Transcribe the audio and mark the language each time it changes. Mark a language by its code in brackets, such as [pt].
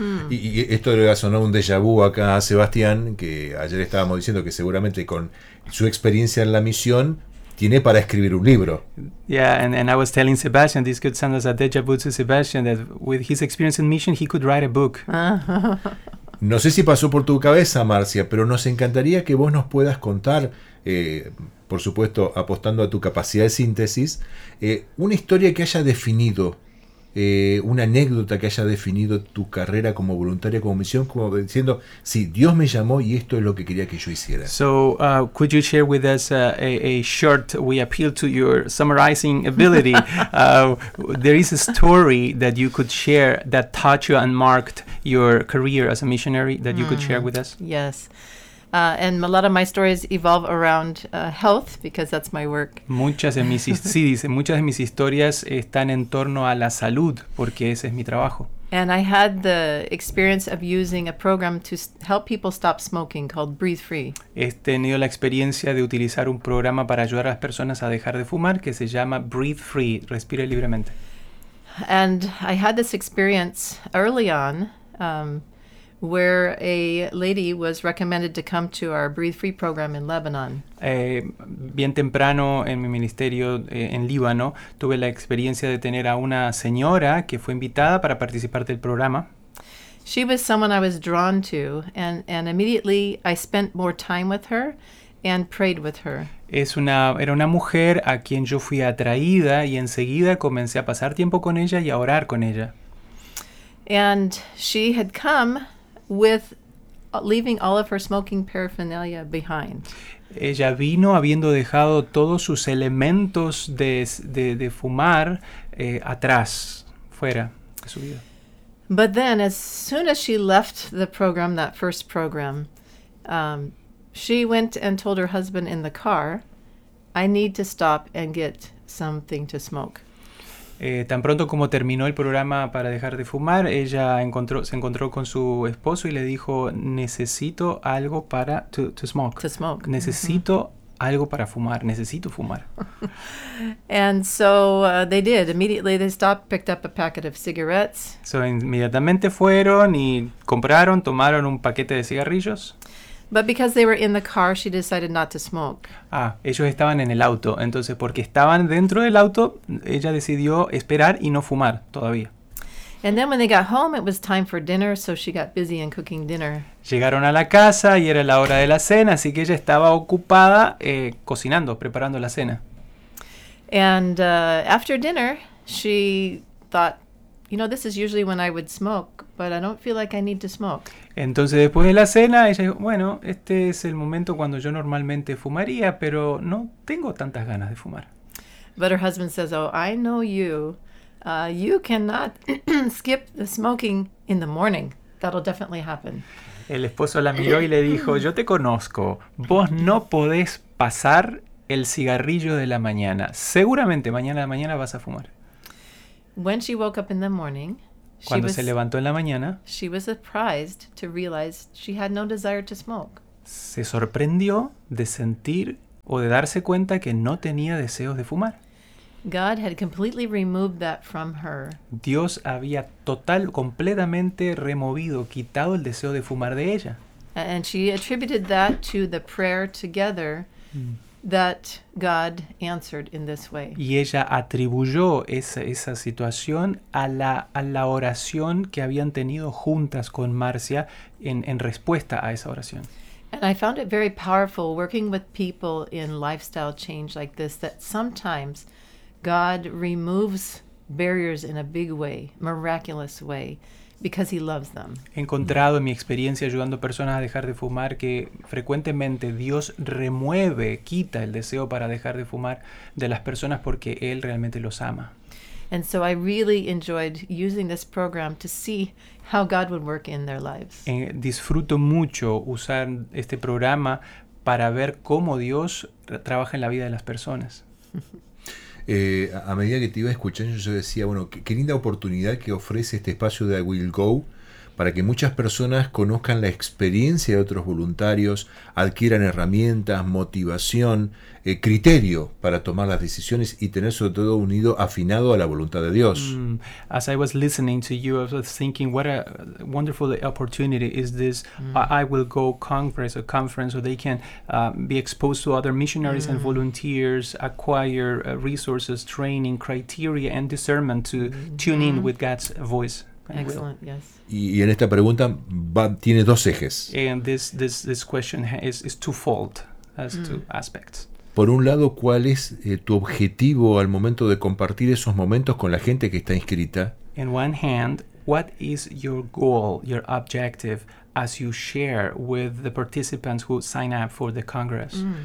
[es] Y esto le va a sonar un déjà vu acá a Sebastián, que ayer estábamos diciendo que seguramente con su experiencia en la misión tiene para escribir un libro. [en] And I was telling Sebastian, this could sound as a déjà vu to Sebastian, that with his experience in mission, he could write a book. [es] No sé si pasó por tu cabeza, Marcia, pero nos encantaría que vos nos puedas contar, por supuesto, apostando a tu capacidad de síntesis, una historia que haya definido, una anécdota que haya definido tu carrera como voluntaria, como misión, como diciendo, sí, Dios me llamó y esto es lo que quería que yo hiciera. [en] So, could you share with us a short, we appeal to your summarizing ability. There is a story that you could share that taught you and marked your career as a missionary that you could share with us? Yes. And a lot of my stories evolve around health because that's my work. [es] Muchas de mis historias están en torno a la salud porque ese es mi trabajo. [en] And I had the experience of using a program to help people stop smoking called Breathe Free. [es] He tenido la experiencia de utilizar un programa para ayudar a las personas a dejar de fumar que se llama Breathe Free, respire libremente. [en] And I had this experience early on where a lady was recommended to come to our Breathe Free program in Lebanon. [es] Bien temprano en mi ministerio en Líbano, tuve la experiencia de tener a una señora que fue invitada para participar del programa. [en] She was someone I was drawn to, and immediately I spent more time with her and prayed with her. [es] Era una mujer a quien yo fui atraída y enseguida comencé a pasar tiempo con ella y a orar con ella. [en] And she had come with leaving all of her smoking paraphernalia behind. [es] Ella vino habiendo dejado todos sus elementos de fumar atrás, fuera de su vida. [en] But then, as soon as she left the program, that first program, she went and told her husband in the car, "I need to stop and get something to smoke." [es] Tan pronto como terminó el programa para dejar de fumar, ella se encontró con su esposo y le dijo, necesito algo para [en] to smoke. [es] Necesito algo para fumar, necesito fumar. [en] And so they did. Immediately they stopped, picked up a packet of cigarettes. [es] So inmediatamente fueron y compraron, tomaron un paquete de cigarrillos. [en] But because they were in the car, she decided not to smoke. [es] Ah, ellos estaban en el auto. Entonces, porque estaban dentro del auto, ella decidió esperar y no fumar todavía. [en] And then when they got home, it was time for dinner, so she got busy in cooking dinner. [es] Llegaron a la casa y era la hora de la cena, así que ella estaba ocupada cocinando, preparando la cena. [en] And after dinner, she thought, you know, this is usually when I would smoke, but I don't feel like I need to smoke. [es] Entonces después de la cena, ella dijo, bueno, este es el momento cuando yo normalmente fumaría, pero no tengo tantas ganas de fumar. [en] But her husband says, oh, I know you. You cannot skip the smoking in the morning. That'll definitely happen. [es] El esposo la miró y le dijo, yo te conozco. Vos no podés pasar el cigarrillo de la mañana. Seguramente mañana de mañana vas a fumar. [en] When she woke up in the morning, [es] cuando se levantó en la mañana, [en] she was surprised to realize she had no desire to smoke. [es] Se sorprendió de sentir o de darse cuenta que no tenía deseos de fumar. [en] God had completely removed that from her. [es] Dios había total, completamente removido, quitado el deseo de fumar de ella. [en] And she attributed that to the prayer together that God answered in this way. [es] Y ella atribuyó esa situación a la oración que habían tenido juntas con Marcia en respuesta a esa oración. [en] And I found it very powerful working with people in lifestyle change like this, that sometimes God removes barriers in a big way, miraculous way, because he loves them. [es] He encontrado en mi experiencia ayudando personas a dejar de fumar que frecuentemente Dios remueve, quita el deseo para dejar de fumar de las personas porque él realmente los ama. [en] And so I really enjoyed using this program to see how God would work in their lives. [es] Disfruto mucho usar este programa para ver cómo Dios trabaja en la vida de las personas. A medida que te iba escuchando, yo decía, bueno, qué linda oportunidad que ofrece este espacio de I Will Go para que muchas personas conozcan la experiencia de otros voluntarios, adquieran herramientas, motivación, criterio para tomar las decisiones y tener sobre todo unido, afinado a la voluntad de Dios. [en] As I was listening to you, I was thinking, what a wonderful opportunity is this I Will Go Congress, a conference where they can be exposed to other missionaries and volunteers, acquire resources, training, criteria and discernment to tune in with God's voice. Excellent. Yes. [es] Y en esta pregunta tiene dos ejes. [en] And this question is twofold, has two aspects. [es] Por un lado, ¿cuál es tu objetivo al momento de compartir esos momentos con la gente que está inscrita? [en] In one hand, what is your goal, your objective, as you share with the participants who sign up for the Congress?